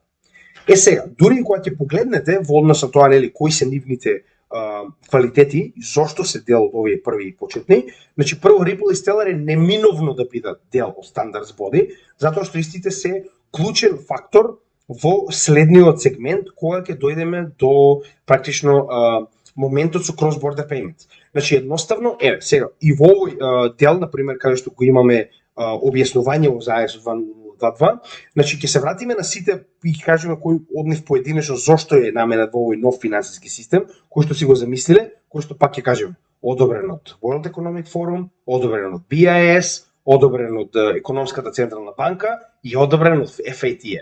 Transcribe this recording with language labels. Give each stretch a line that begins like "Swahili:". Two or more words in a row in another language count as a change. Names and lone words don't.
Macedonian: Сега, дури кога ќе погледнете во однос на тоа нели кои се нивните квалитети и зошто се дел од овие први почетни, значи прво Ripple и Stellar е неминовно да бидат дел од
English: Standards Body,
Macedonian: затоа што истите се клучен фактор во следниот сегмент кога ќе дојдеме до практично моментот со
English: cross-border payments.
Macedonian: Значи едноставно, сега и во овој дел, например, каде што го имаме објаснување во ISO 2.2, значи ќе се вратиме на сите и ќе кажеме кој од нив поединечно зошто е наменет во овој нов финансиски систем, кој што си го замислиле, кој што пак ќе кажеме одобрен од World Economic Forum, одобрен од BIS, одобрен од Економската централна банка и одобрен од FATF.